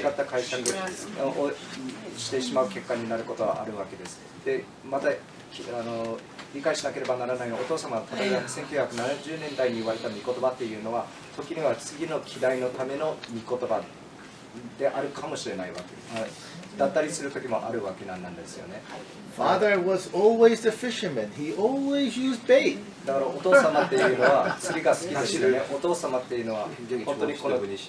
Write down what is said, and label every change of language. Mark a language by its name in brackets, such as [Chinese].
[Japanese] 解釈をしてしまう結果になることはあるわけです。で、また理解しなければならないのは、お父様は例えば1970年代に言われた御言葉っていうのは、時には次の時代のための御言葉であるかもしれないわけだったりする時もあるわけなんですよね。 [English] Father was always the fisherman. He always used bait. [Japanese] だからお父様っていうのは釣りが好きですよね。お父様っていうのは本当にこの